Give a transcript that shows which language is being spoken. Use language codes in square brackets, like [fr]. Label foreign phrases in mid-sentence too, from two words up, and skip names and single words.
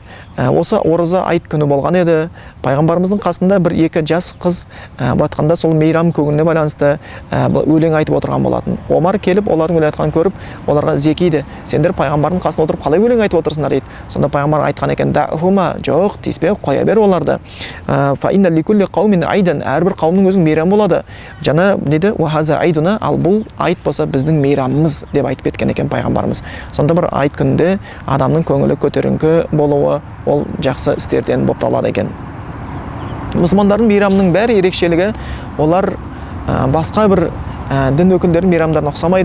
[kk] Осы ораза айт күні болған еді. Пайғамбарымыздың қасында 1-2 жас қыз айтқанда сол мейрам көңіліне байланысты өлең айтып отырған болатын. Омар келіп олардың өлең айтқанын көріп, оларға зекиді. Сендер пайғамбардың қасында отырып қалай өлең айтып отырсыңдар дейді. Сонда пайғамбар айтқан екен, "Дахума, жоқ, тиіспе, қоя бер оларды. [ar] فإن لكل قوم عيدا, [kk] әрбір қауымның өзінің мейрамы болады. Жана дейді, [ar] وهذا عيدنا, [kk] ал бұл айт болса біздің мейрамымыз" деп айтып кеткен екен пайғамбарымыз. Сонда бір айт күнінде адамның көңілі көтеріңкі болуы ол жақсы істерден болып табылады екен. Мұсылмандардың мейрамының бәрі ерекшелігі, олар басқа бір дін өкілдерінің мейрамдарына ұқсамайды.